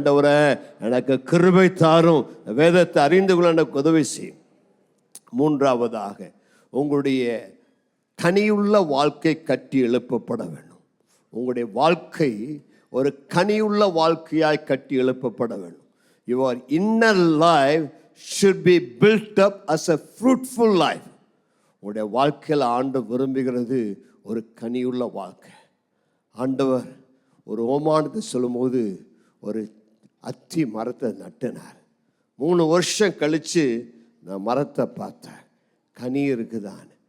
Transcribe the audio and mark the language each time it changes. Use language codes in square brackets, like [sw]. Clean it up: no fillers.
[ta] ஆண்டவரே, எனக்கு கிருபை தாரும். வேதத்தை அறிந்து கொள்ள எனக்கு உதவி செய்யும். 3ஆவதாக, உங்களுடைய கனியுள்ள வாழ்க்கை கட்டி எழுப்பப்பட வேண்டும். உங்களுடைய வாழ்க்கை ஒரு கனியுள்ள வாழ்க்கையாய் கட்டி எழுப்பப்பட வேண்டும். [en] Your inner life should be built up as a fruitful life. [ta] உங்களுடைய வாழ்க்கையில் ஆண்டவர் விரும்புகிறது ஒரு கனியுள்ள வாழ்க்கை. ஆண்டவர் ஒரு ஓமானத்தை சொல்லும்போது ஒரு அத்தி மரத்தை நட்டினார். 3 வருஷம் கழித்து நான் மரத்தை பார்த்தேன், கனி இருக்குதான்.